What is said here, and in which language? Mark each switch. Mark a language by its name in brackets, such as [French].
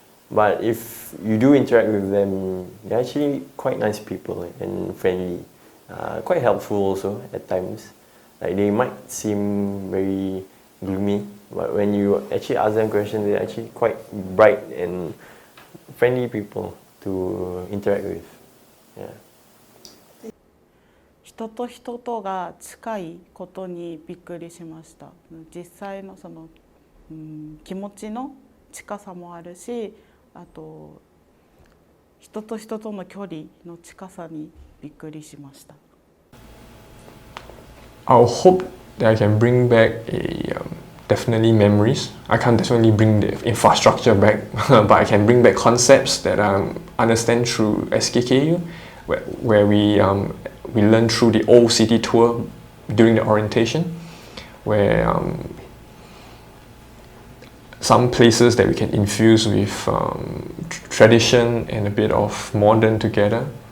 [English] But if you do interact with them, they're actually quite nice people and friendly. Quite helpful also at times. Like they might seem very gloomy, but when you actually ask them questions, they're actually quite bright and friendly people to interact with. Yeah. [Japanese] 人と人とが近いことにびっくりしました。実際の気持ちの近さもあるし、あと人と人との距離の近さにびっくりしました。 [English] I'll hope that I can bring back definitely memories. I can't definitely bring the infrastructure back, but I can bring back concepts that I understand through SKKU, where we learn through the old city tour during the orientation, where some places that we can infuse with tradition and a bit of modern together.